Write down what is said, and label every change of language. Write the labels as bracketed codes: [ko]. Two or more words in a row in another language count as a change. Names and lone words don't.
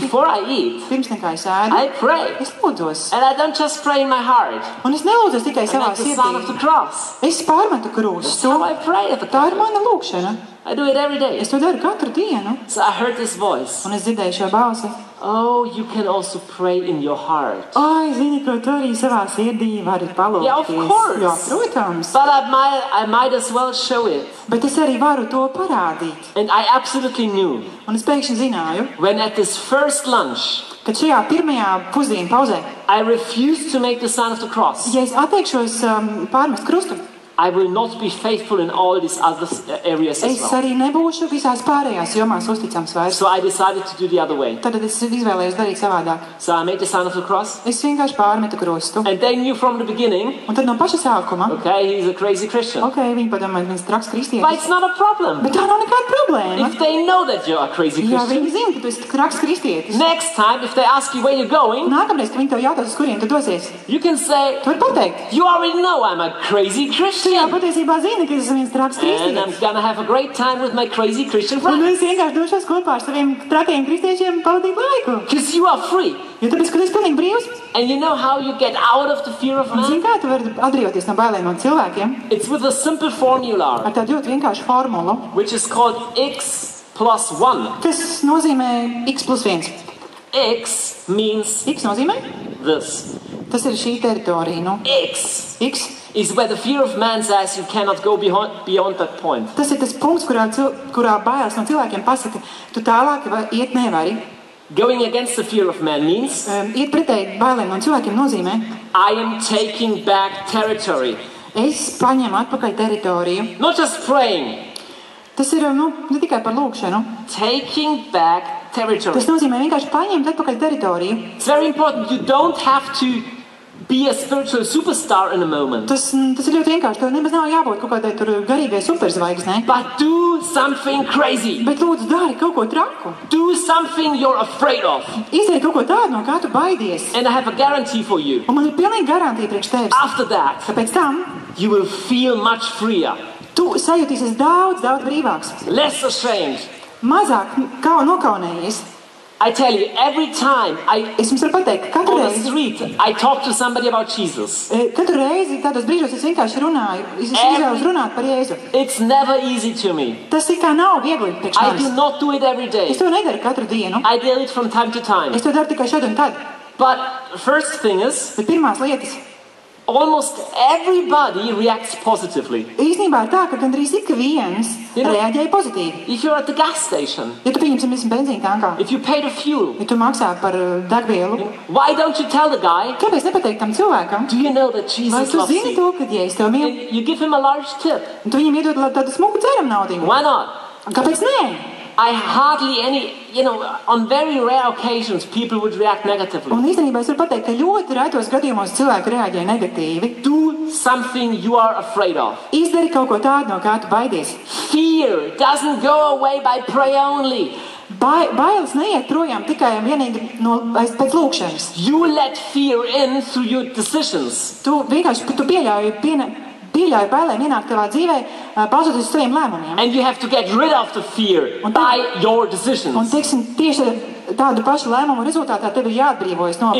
[en] Before I eat, [lv] Pirms nekā es ēdu, [en] I pray. [lv] es lūdzos. [en] And I don't just pray in my heart. [lv] Un es nelūdzos tikai [en] I [lv] savā [en] make the sign of the [lv] sirdī. [en] cross. [lv] Es pārmetu [en] That's [lv] krustu. [en] how I pray at the [lv] Tā ir [en] time. [lv] mana lūkšana. [en] I do it every day. [lv] Es to daru katru dienu. [en] So I heard this voice. [lv] Un es dzirdēju šo balsi. [en] Oh, you can also pray in your heart. [lv] Ai, zini, ko tu arī savā sirdī vari palūkties. [en] Yeah, of course. [lv] Jā, protams. [en] But I might as well show it. [lv] Bet es arī varu to parādīt. [en] And I absolutely knew [lv] Un es pēkšņi zināju, [en] when at this first lunch, [lv] ka šajā pirmajā pusdienu pauzē, [en] I refused to make the sign of the cross. [lv] ja es atteikšos pārmest krustu, [en] I will not be faithful in all these other areas as [lv] es [en] well. [lv] arī nebūšu visās pārējās jomās uzticams vairs. [en] So I decided to do the other way. [lv] Tad es izvēlējos darīt savādāk. [en] So I made the sign of the cross. [lv] Es vienkārši pārmetu krustu. [en] And they knew from the beginning, [lv] Un tad no paša sākuma, [en] okay, he's a crazy Christian. [lv] ok, viņi padomā, ka viņš ir traks [en] But [lv] kristietis. [en] it's not a problem. [lv] Bet tā nav nekāda problēma. [en] If they know that you're a crazy [lv] Jā, [en] Christian, [lv] viņi zina, ka tu esi traks kristietis. [en] next time, if they ask you where you're going, [lv] Nākamreiz, kad viņi tev jautās, uz kurien tu dosies, [en] you can say, [lv] tu vari pateikt. [en] you already know I'm a crazy [lv] Tu jau [en] Christian. [lv] patiesībā zini, ka es esmu viens traks [en] And I'm [lv] kristietis. [en] gonna have a great time with my crazy Christian [lv] Un es [en] friends. [lv] vienkārši došos kopā ar saviem trakiem kristiešiem pavadīt laiku. [en] Because you are free. [lv] Jo tāpēc, ka tu esi pilnīgi brīvs. [en] And you know how you get out of the fear of [lv] Un zini, [en] man? [lv] kā tu vari atbrīvoties no bailēm no cilvēkiem? [en] It's with a simple formula, [lv] Ar tādu ļoti vienkāršu formulu, [en] which is called x plus 1. [lv] kas nozīmē x plus 1. [en] X means [lv] X nozīmē? [en] this. [lv] Tas ir šī teritorija. Nu, [en] X [lv] X. [en] is where the fear of man says you cannot go beyond that point. [lv] Tas ir tas punkts, kurā bailes no cilvēkiem pasaka, tu tālāk iet nevari. [en] Going against the fear of man means [lv] Iet pretēji bailēm no cilvēkiem nozīmē, [en] I am taking back territory. [lv] es paņemu atpakaļ teritoriju. [en] Not just praying, [lv] Tas ir ne tikai par lūkšanu. [en] taking back territory. [lv] Tas nozīmē vienkārši paņemt atpakaļ teritoriju. [en] It's very important. You don't have to be a spiritual superstar in a moment. [lv] Tas ir ļoti vienkārši. Tev nemaz nav jābūt kaut kādai tur garīgai superzvaigznei. [en] But do something crazy. [lv] Bet lūdzu, dari kaut ko traku. [en] Do something you're afraid of. [lv] Izdari kaut ko tādu, no kā tu baidies. [en] And I have a guarantee for you. [lv] Un man ir pilnīgi garantīja priekš tevis. [en] After that, [lv] Ka pēc tam [en] you will feel much freer, [lv] tu sajutīsies daudz brīvāks. [en] less ashamed. [lv] Mazāk nokaunējies. [en] I tell you, every time [lv] Es jums varu pateikt, ka katru [en] on the [lv] reizi, [en] street I talk to somebody about Jesus, [lv] tādos brīžos es vienkārši runāju. Es izvēlos runāt par Jēzu. [en] it's never easy to me. [lv] Tas it kā nav viegli priekš [en] I do [lv] manis. [en] not do it every day. [lv] Es to nedaru katru dienu. [en] I do it from time to time. [lv] Es to daru tikai šad un tad. [en] But first thing is, [lv] Bet pirmās lietas. [en] almost everybody reacts positively. [lv] Īsnībā ir tā, ka gandrīz ik viens Ir- reaģēja pozitīvi. [en] If you're at the gas station, [lv] Ja tu pieņemsim benzīna tankā, [en] if you pay the fuel, [lv] ja tu maksā par degvielu, [en] why don't you tell the guy, [lv] kāpēc nepateikt tam cilvēkam? [en] do you know that [lv] Vai [en] Jesus [lv] tu [en] loves [lv] zini [en] you? [lv] to, ka ja es tev mīlu, [en] You give him a large tip. [lv] un tu viņam iedod tādu smuku dzeram naudiņu? [en] Why not? [lv] Kāpēc nē? [en] I hardly on very rare occasions, people would react negatively. [lv] Un īstenībā es varu pateikt, ka ļoti retos gadījumos cilvēki reaģē negatīvi. [en] Do something you are afraid of. [lv] Izdari kaut ko tādu, no kā tu baidies. [en] Fear doesn't go away by prayer only. [lv] Bailes neiet projām tikai un vienīgi pēc lūkšanas. [en] You let fear in through your decisions. [lv] Tu vienkārši pieļauj bailēm ienākt tavā dzīvē, balstoties uz saviem lēmumiem. [en] And you have to get rid of the fear by your [lv] Un, [en] decisions. [lv] teiksim, tieši tādu pašu lēmumu rezultātā tev ir jāatbrīvojas no